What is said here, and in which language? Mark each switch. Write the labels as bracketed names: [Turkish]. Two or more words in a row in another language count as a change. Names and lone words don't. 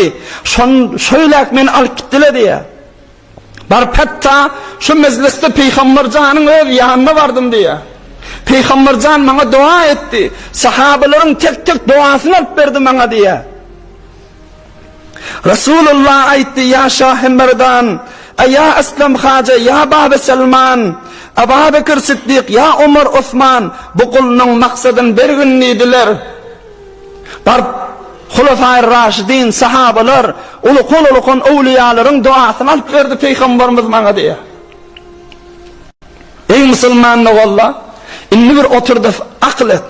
[Turkmen] Şöylek meni alyp gitdiler diýär. Bar hatta şu mecliste Peygamberjanyň öz ýanyna bardım diýär. Peygamberjan maňa dua etdi. Sahabalaryň tek duasyny alyp berdi maňa diýär. Rasulullah aýtdy: "Ya Şahmerdan, ya Aslam Haja, ya Baba Salman, Abu Bakr Siddiq, ya Umar Osman, bu kulnyň maksadyny bergindiler." Bar Hulafai Raşidin, sahabalar, ulukun awliyalaryň duasyny alyp berdi Peygamberimiz maňa diýär. Ey musulman oğullar, inni bir oturdu akl et.